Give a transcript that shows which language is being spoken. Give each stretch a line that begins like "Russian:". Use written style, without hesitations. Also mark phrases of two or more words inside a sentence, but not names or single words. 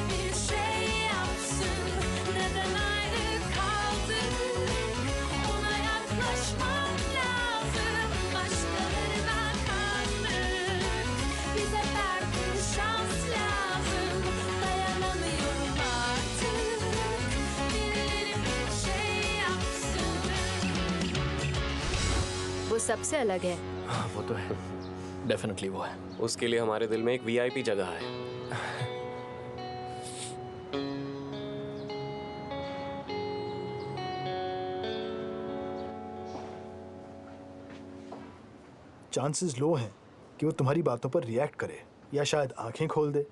Turkish: bir şey yapsın neden ayrı kaldık ona yaklaşmam lazım başkalarına kandık bize belki şans lazım dayanamıyorum artık birileri bir şey yapsın.
Hindi: वो सबसे अलग है। हाँ वो तो है। डेफिनेटली वो है। उसके लिए हमारे दिल में एक वीआईपी जगह है।
English: chances low
Hindi: हैं कि वो तुम्हारी बातों पर रिएक्ट करे या शायद आंखें खोल दे।